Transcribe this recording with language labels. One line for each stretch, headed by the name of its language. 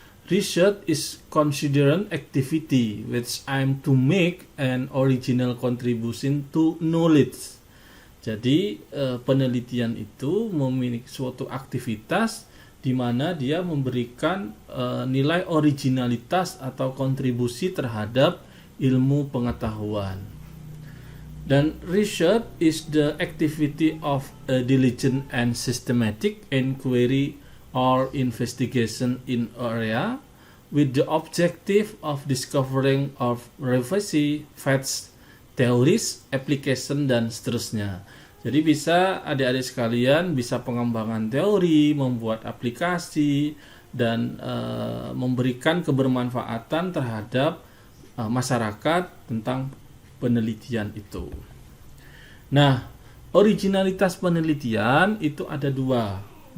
English: Research is considered activity which aim to make an original contribution to knowledge.
Indonesian: Jadi penelitian itu memiliki suatu aktivitas di mana dia memberikan nilai originalitas atau kontribusi terhadap ilmu pengetahuan.
English: Dan research is the activity of a diligent and systematic inquiry or investigation in area with the objective of discovering of revising facts, theories, application,
Indonesian: dan seterusnya. Jadi bisa adik-adik sekalian bisa pengembangan teori, membuat aplikasi, dan memberikan kebermanfaatan terhadap masyarakat tentang penelitian itu. Nah, originalitas penelitian itu ada 2.